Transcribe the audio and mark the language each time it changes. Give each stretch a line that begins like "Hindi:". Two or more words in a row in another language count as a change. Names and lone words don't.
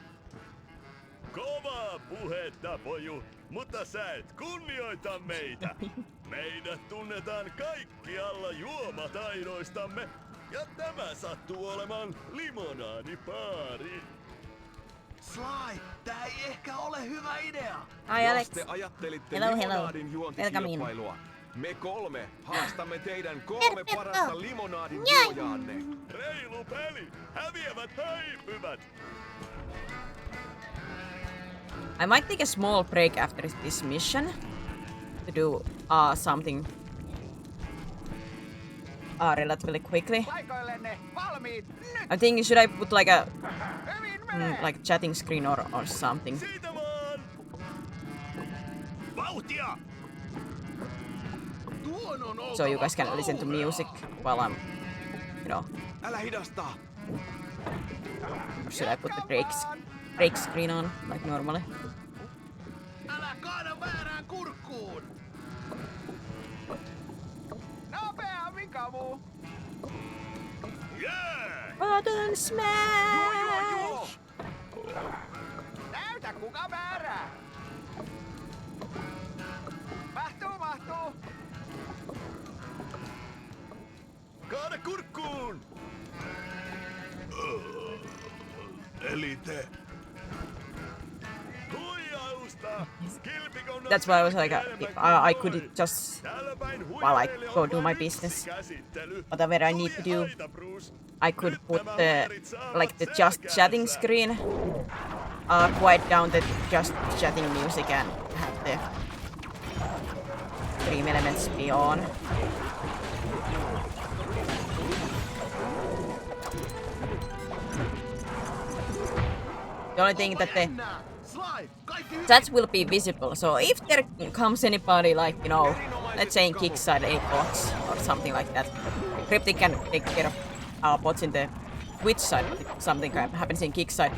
Finnish: Kovaa puhetta, poju, mutta sä et kunnioita meitä. Meidät tunnetaan kaikkialla juomataidoistamme, ja tämä sattuu olemaan limonaadibaari. Sly, tää ei ehkä ole hyvä idea.
English: Hi Alex.
Finnish: Jos te ajattelitte
English: Hello, hello.
Finnish: limonaadin
English: Welcome in.
Finnish: juontikilpailua, me 3 haastamme teidän 3 parasta limonaadin juojaanne. Reilu peli, häviävät häipyvät.
English: I might take a small break after this mission to do something relatively quickly.
Finnish: Paikoillenne, valmiit, nyt!
English: I'm thinking, should I put like a
Finnish: Hyvin menee!
English: like chatting screen or something?
Finnish: Siitä vaan! Vauhtia! Tuon on oltava
English: So you guys can listen to
Finnish: kauhea.
English: music while I'm, you know,
Finnish: Älä hidasta!
English: or should I put the break screen on like normally?
Finnish: Älä kaada väärään kurkkuun. Nopeammin, kamu!
English: Yeah! Button smash!
Finnish: Näytä kuka määrää! Mahtuu, mahtuu! Kaada kurkkuun! Eli te. Huijausta! Kilpikon
English: That's why I was like, if I could just, while I go do my business, whatever I need to do, I could put the just chatting screen, quiet down the just chatting music and have the Dream Elements be on. The only thing that the
Finnish: Jännää. Sly, kaikki hyvin.
English: chats will be visible, so if there comes anybody like, you know, let's say in Kickside 8 bots or something like that, Cryptic can take care of bots in the Twitch side, if something happens in Kickside.